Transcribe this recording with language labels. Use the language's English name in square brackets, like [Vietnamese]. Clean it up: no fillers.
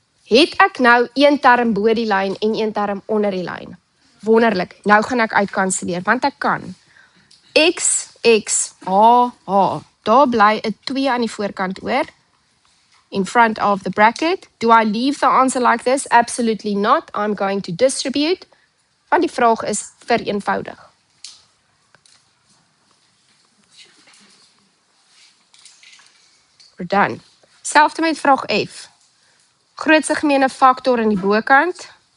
[Afrikaans] Het ek nou een term bo die lyn en een term onder die lyn? Wonderlik, nou gaan ek uitkanselleer, want ek kan. X, X, H, H. Daar bly 'n 2 aan die voorkant oor. [English] In front of the bracket. Do I leave the answer like this? Absolutely not. I'm going to distribute. [Afrikaans] Want die vraag is vereenvoudig. [English] We're done. [Afrikaans] Selfde met vraag F. Grootste gemeene faktor aan die bokant.